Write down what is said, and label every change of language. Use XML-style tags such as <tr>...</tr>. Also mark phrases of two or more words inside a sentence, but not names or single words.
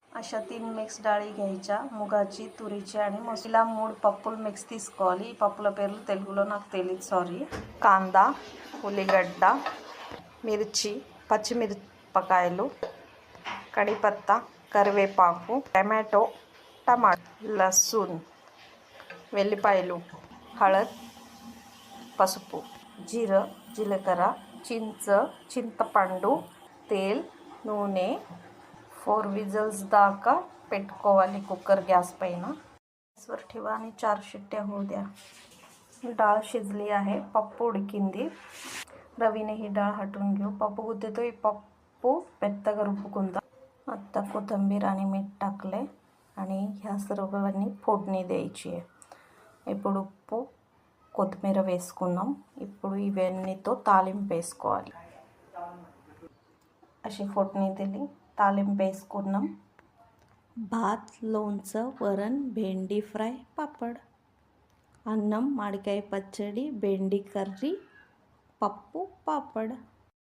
<mr>अशा 3 मिक्स डाळी घ्यायच्या, मुगाची, तुरीची आणि मसूला</mr> <te>3 పప్పులు మిక్స్ తీసుకోవాలి. ఈ పప్పుల పేర్లు తెలుగులో నాకు తెలియదు, సారీ. కాందా, ఉల్లిగడ్డ, మిర్చి, పచ్చిమిరపకాయలు, కడిపత్తా, కరివేపాకు, టమాటో, లసూన్, వెల్లిపాయలు, हळद, పసుపు, జీలకర్ర, చింతపండు, तेल, నూనె. 4 విజిల్స్ దాకా పెట్టుకోవాలి కుకర్ గ్యాస్ పైన.</te> <mr>गॅसवर ठेवा आणि 4 शिट्ट्या होऊ द्या. डाळ शिजली आहे,</mr> <te>పప్పు ఉడికింది.</te> <mr>रवीने ही डाळ हटवून घेऊ.</mr> <te>పప్పు గుద్దేతో ఈ పప్పు మెత్తగా రుబ్బుకుందాం.</te> <mr>आता कोथिंबीर आणि मीठ टाकले आणि ह्या सर्वांनी फोडणी द्यायची आहे.</mr> <te>ఇప్పుడు ఉప్పు, కొత్తిమీర వేసుకున్నాం. ఇప్పుడు ఇవన్నీతో తాలింపు వేసుకోవాలి.</te> <mr>अशी फोडणी दिली,</mr> <te>తాలింప్ వేసుకున్నాం.</te> <mr>भात, लोणचं, वरण, भेंडी फ्राय, पापड,</mr> <te>అన్నం, మామిడికాయ పచ్చడి, బెండి కర్రీ, పప్పు,</te> <mr>पापड.</mr>